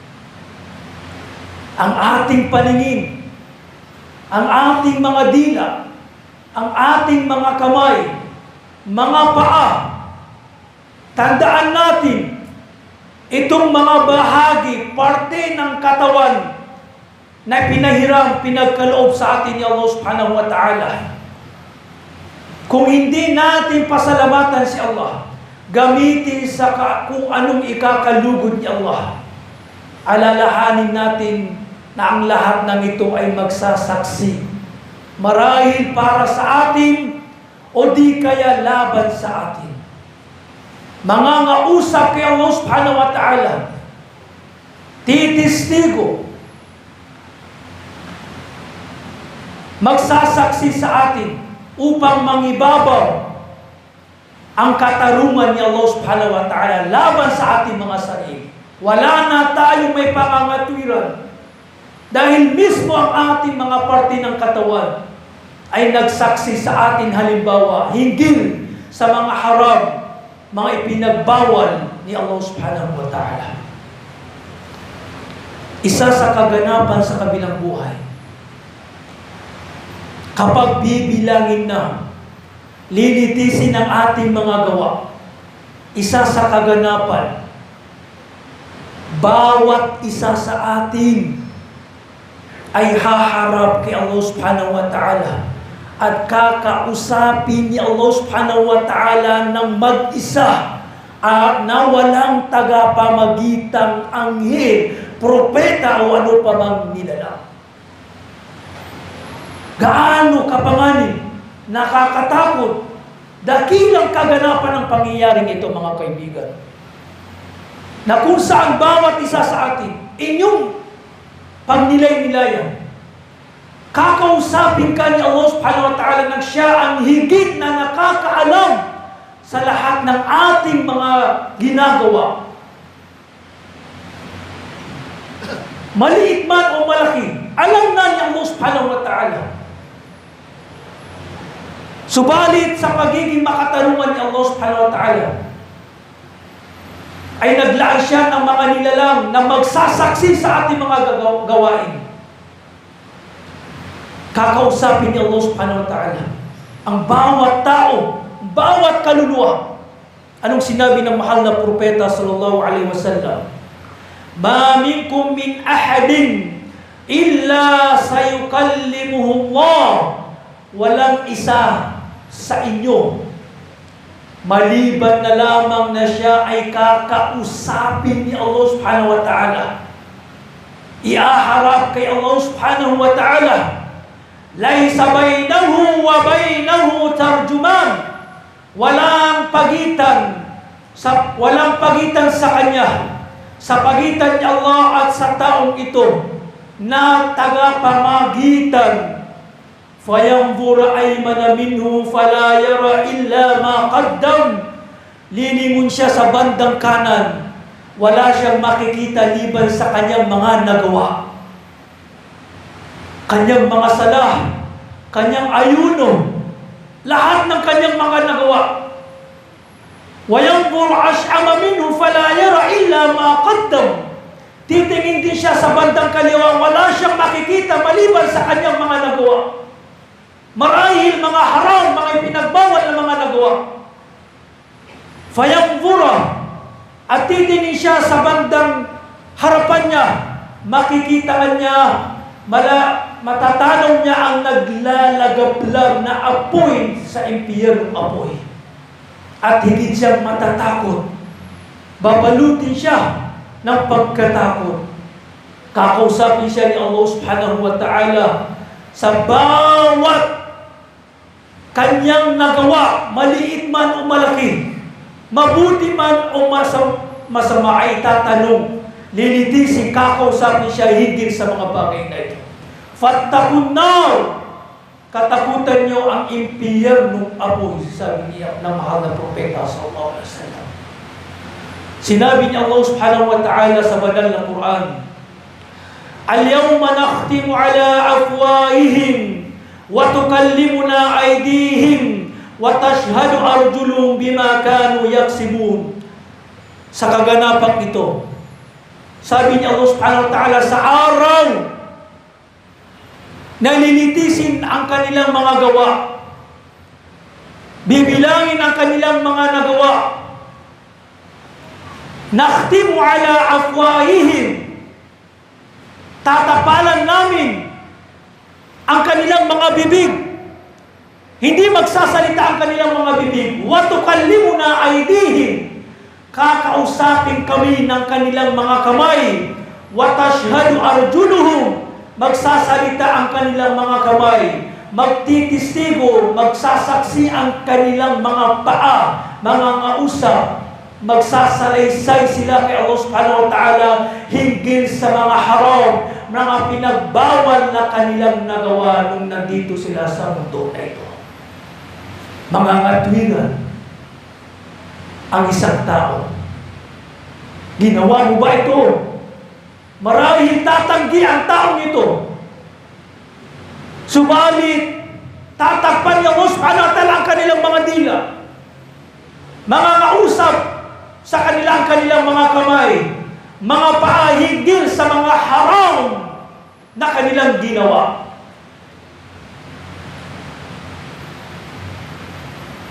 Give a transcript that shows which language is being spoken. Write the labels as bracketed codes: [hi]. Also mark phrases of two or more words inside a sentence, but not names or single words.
[tl] Ang ating paningin, ang ating mga dila, ang ating mga kamay, mga paa, tandaan natin, itong mga bahagi, parte ng katawan na pinahiram, pinagkaloob sa atin ni Allah [ar] سبحانه وتعالى. [tl] Kung hindi natin pasalamatan si Allah, gamitin sa kung anong ikakalugod ni Allah, alalahanin natin na ang lahat ng ito ay magsasaksi, marahil para sa atin o di kaya laban sa atin. Mangangausap kay Allah [ar] سبحانه وتعالى, [tl] titistigo, magsasaksi sa atin upang mangibabaw ang katarungan ni Allah [ar] سبحانه وتعالى [tl] laban sa ating mga sarili. Wala na tayong may pangangatwiran dahil mismo ang ating mga parte ng katawan ay nagsaksi sa atin, halimbawa, hinggil sa mga haram, mga ipinagbawal ni Allah [ar] سبحانه وتعالى. [tl] Isa sa kaganapan sa kabilang buhay, kapag bibilangin na Linitisin ang ating mga gawa. Isa sa kaganapan, bawat isa sa atin ay haharap kay Allah [ar] سبحانه وتعالى [tl] at kakausapin ni Allah [ar] سبحانه وتعالى [tl] ng mag-isa at na walang tagapamagitang anghel, propeta o ano pa mang nilala. Gaano kapanganib, nakakatakot, dakilang kaganapan ng pangyayaring ito, mga kaibigan, na kung saan bawat isa sa atin, inyong pagnilay-nilayan, kakausapin ka ni Allah [ar] سبحانه وتعالى [tl] nang siya ang higit na nakakaalam sa lahat ng ating mga ginagawa. Maliit man o malaki, alam na ni Allah [ar] سبحانه وتعالى. [tl] Subalit sa pagiging makatarungan ni Allah [ar] سبحانه وتعالى, [tl] ay naglaan siya ng mga nilalang na magsasaksi sa ating mga gawain. Kakausapin ni Allah [ar] سبحانه وتعالى [tl] ang bawat tao, bawat kaluluwa. Anong sinabi ng mahal na propeta [ar] صلى الله عليه وسلم? ما منكم من أحد إلا سيكلمه الله. [tl] Walang isa sa inyo maliban na lamang na siya ay kakausapin ni Allah [ar] سبحانه وتعالى. [tl] Iaharap kay Allah [ar] سبحانه وتعالى. ليس بينه وبينه ترجمان. [tl] Walang pagitan sa kanya, sa pagitan ni Allah at sa taong ito na tagapamagitan. [ar] فينظر أيمن منه فلا يرى إلا ما قدم. [tl] Lilingon siya sa bandang kanan, wala siyang makikita liban sa kanyang mga nagawa, kanyang mga sala, kanyang ayuno, lahat ng kanyang mga nagawa. [ar] وينظر أشأم منه فلا يرى إلا ما قدم. [tl] Titingin din siya sa bandang kaliwa, wala siyang makikita maliban sa kanyang mga nagawa. Marahil mga haram, mga ipinagbawal na mga nagawa. Fayanzura, at titingin siya sa bandang harapan niya, makikita niya, matatanaw niya ang naglalagablab na apoy sa impyernong apoy. At higit siyang matatakot. Babalutin siya ng pagkatakot. Kakausapin siya ni Allah [ar] سبحانه وتعالى [tl] sa bawat kanyang nagawa, maliit man o malaki, mabuti man o masama, ay tatanong, lilitisin, kakausapin siya higit sa mga bagay na ito. [ar] فاتقوا النار, [tl] katakutan niyo ang impyernong apoy, sabi niya ng mahal na propeta [ar] صلى الله عليه وسلم. [tl] Sinabi niya Allah [ar] سبحانه وتعالى [tl] sa banal na Quran, [ar] اليوم نختم على أفواههم وتكلمنا أيديهم وتشهد أرجلهم بما كانوا يكسبون. [tl] Sa kaganapang ito, sabi niya Allah [ar] سبحانه وتعالى, [tl] sa araw nalilitisin ang kanilang mga gawa, bibilangin ang kanilang mga nagawa. [ar] نختم على أفواههم, [tl] tatapalan namin ang kanilang mga bibig, hindi magsasalita ang kanilang mga bibig. [ar] وتكلمنا أيديهم, [tl] kakausapin kami ng kanilang mga kamay. [ar] وتشهد أرجلهم, [tl] magsasalita ang kanilang mga kamay. Magtitistigo, magsasaksi ang kanilang mga paa, mga ngausap. Magsasalaysay sila kay Allah [ar] سبحانه وتعالى [tl] hinggil sa mga haram, mga pinagbawal na kanilang nagawa nung nandito sila sa mundo na ito. Mga ngatwigan ang isang tao. Ginawa mo ba ito? Marahil tatanggi ang taong ito. Subalit, tatakpan niya Allah [ar] سبحانه وتعالى [tl] ang kanilang mga dila. Mga kausap sa kanilang mga kamay, mga paahigil sa mga haram na kanilang ginawa.